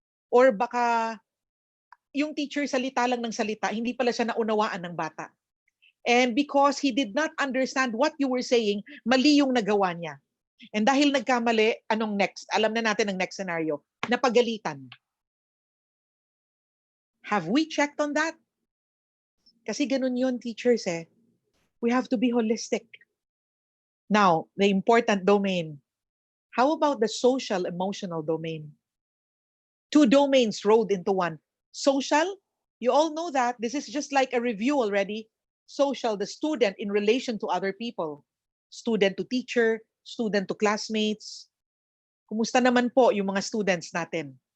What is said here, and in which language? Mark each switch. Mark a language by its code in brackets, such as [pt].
[tl] Or baka yung teacher salita lang ng salita, hindi pala siya naunawaan ng bata. [en] And because he did not understand what you were saying, [tl] mali yung nagawa niya. And dahil nagkamali, anong next? Alam na natin ang next scenario. Napagalitan. [en] Have we checked on that? [tl] Kasi ganun yun, [en] teachers eh. We have to be holistic. Now, the important domain. How about the social emotional domain? Two domains rolled into one. Social, you all know that. This is just like a review already. Social, the student in relation to other people. Student to teacher, student to classmates. [tl] Kumusta naman po yung mga students natin?